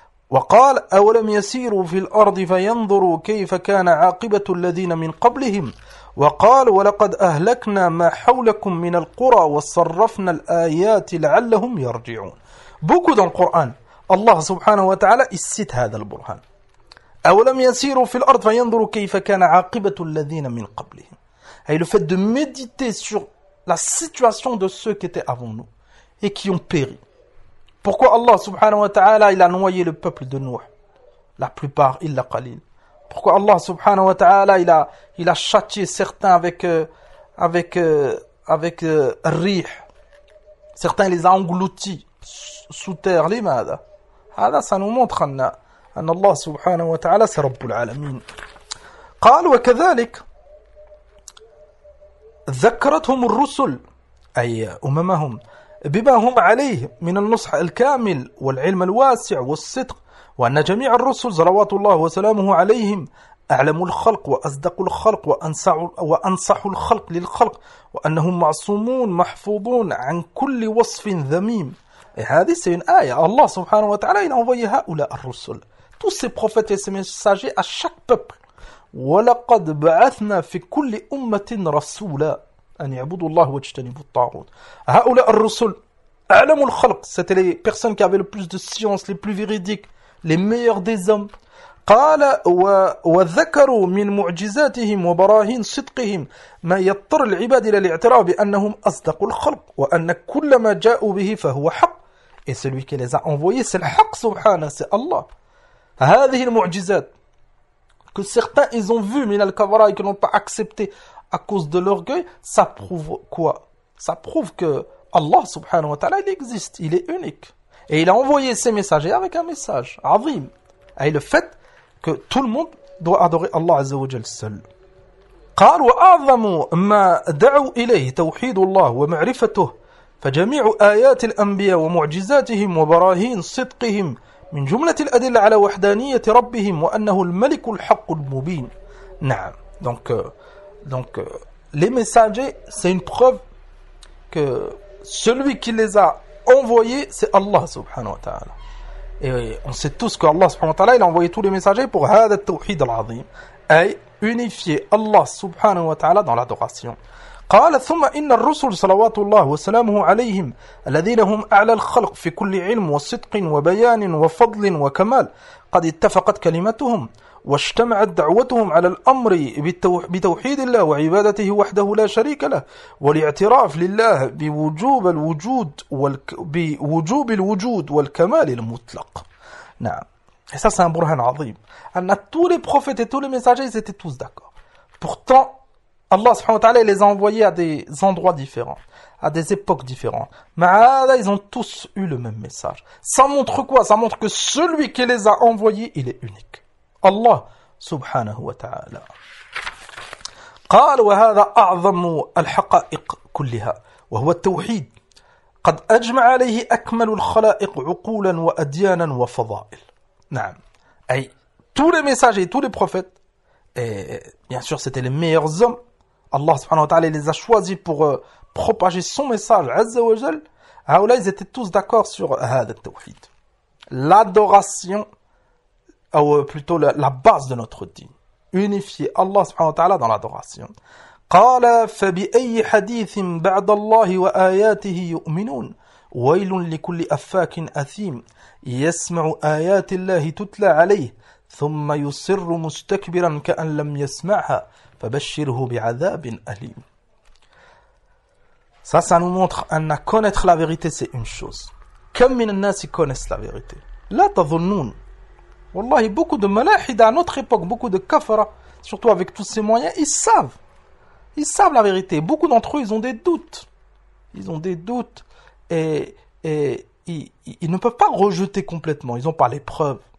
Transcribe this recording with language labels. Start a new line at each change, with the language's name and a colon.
Arabic: وقال أولم يسيروا في الأرض فينظروا كيف كان عاقبة الذين من قبلهم. وقال ولقد أهلكنا ما حولكم من القرى وصرفنا الآيات لعلهم يرجعون.
French: Beaucoup dans le Coran, Allah subhanahu wa ta'ala, il cite
Arabic: هذا البرهان. أولم يسيروا في الأرض فينظروا كيف كان عاقبة الذين من قبلهم.
French: Et le fait de méditer sur la situation de ceux qui étaient avant nous et qui ont péri. Pourquoi Allah subhanahu wa ta'ala, il a noyé le peuple de Nuh, la plupart,
Arabic: illa qalil.
French: Pourquoi Allah subhanahu wa ta'ala, il a châtié certains avec rih. Certains, il les a engloutis. Sous terre,
Arabic: لماذا? هذا سنمنت خلنا أن الله سبحانه وتعالى سرب العالمين. قال وكذلك ذكرتهم الرسل أي أممهم بما هم عليه من النصح الكامل والعلم الواسع والصدق وأن جميع الرسل صلوات الله وسلامه عليهم أعلم الخلق وأصدق الخلق وأنصح الخلق للخلق وأنهم معصومون محفوظون عن كل وصف ذميم.
French: Et hadith, c'est une aïe. Allah subhanahu wa ta'ala, il a envoyé
Arabic: ha'oula ar-rusul.
French: Tous ces prophètes et ces messagers à chaque peuple.
Arabic: وَلَقَدْ بَعَثْنَا فِي كُلِّ أُمَّةٍ رَسُولًا أَنْ يَعْبُدُوا اللَّهُ وَاجْتَنِبُوا الطَّاغُوتَ. Ha'oula ar-rusul, أَعْلَمُوا الْخَلْقِ.
French: C'était les personnes qui avaient le plus de science, les plus véridiques, les meilleurs des hommes.
Arabic: قال وذكروا من معجزاتهم وبراهين صدقهم ما يضطر العباد الى الاعتراف بانهم اصدق الخلق وان كل ما جاءوا به فهو حق.
French: Et celui qui les a envoyés, c'est le haq, subhana, c'est Allah.
Arabic: هذه المعجزات
French: que certains ils ont vu
Arabic: min al-kabara
French: et qui n'ont pas accepté à cause de l'orgueil, ça prouve quoi? Ça prouve que Allah subhanahu wa ta'ala, il existe, il est unique et il a envoyé ses messagers avec un message azim. Et le fait que tout le monde doit adorer Allah Azza wa Jal seul.
Arabic: قال واعظم ما دعوا اليه توحيد الله ومعرفته فجميع ايات الانبياء ومعجزاتهم وبراهين صدقهم من جمله الادله على وحدانيه ربهم وانه الملك الحق المبين. نعم.
French: Donc les messagers, c'est une preuve que celui qui les a envoyés, c'est Allah subhanahu wa ta'ala. Et on sait tous que Allah subhanahu wa ta'ala, il a envoyé tous les messagers pour
Arabic: هذا التوحيد العظيم,
French: et unifier Allah subhanahu wa ta'ala dans l'adoration.
Arabic: قال ثم إن الرسل صلوات الله وسلامه عليهم الذين هم أعلى الخلق في كل علم وصدق وبيان وفضل وكمال قد اتفقت كلمتهم واجتمعت دعوتهم على الأمر بتوحيد الله وعبادته وحده لا شريك له والاعتراف لله بوجوب الوجود والكمال المطلق. نعم.
French: Et ça c'est un burhan azim. On a tous les prophètes et tous les messagers, ils étaient tous d'accord. Pourtant, Allah subhanahu wa ta'ala les a envoyés à des endroits différents, à des époques différentes. Mais là, ils ont tous eu le même message. Ça montre quoi? Ça montre que celui qui les a envoyés, il est unique.
Arabic: الله سبحانه وتعالى. قال وهذا أعظم الحقائق كلها وهو التوحيد قد أجمع عليه أكمل الخلائق عقولا وأديانا وفضائل. نعم أي
French: tous les messagers et tous les prophètes, et bien sûr c'était les meilleurs hommes, Allah subhanahu wa ta'ala les a choisis pour propager son message, Azza wa Jal, là, ils étaient tous d'accord sur l'adoration, ou plutôt la base de notre dîn, unifier Allah subhanahu wa ta'ala dans l'adoration.
Arabic: قال فبأي حديث بعد الله وآياته يؤمنون ويل لكل أفاك أثيم يسمع آيات الله تتلى عليه ثم يصر مستكبرا كأن لم يسمعها فبشره بعذاب أليم.
French: Ça, ça nous montre
Arabic: أن
French: connaître la vérité, c'est une chose.
Arabic: كم من الناس
French: connaissent la vérité.
Arabic: لا تظنون. والله,
French: beaucoup de ملاحدة, à notre époque, beaucoup de kafara, surtout avec tous ces moyens, ils savent. Ils savent la vérité. Beaucoup d'entre eux, ils ont des doutes. Ils ont des doutes et ils ne peuvent pas rejeter complètement. Ils n'ont pas les preuves.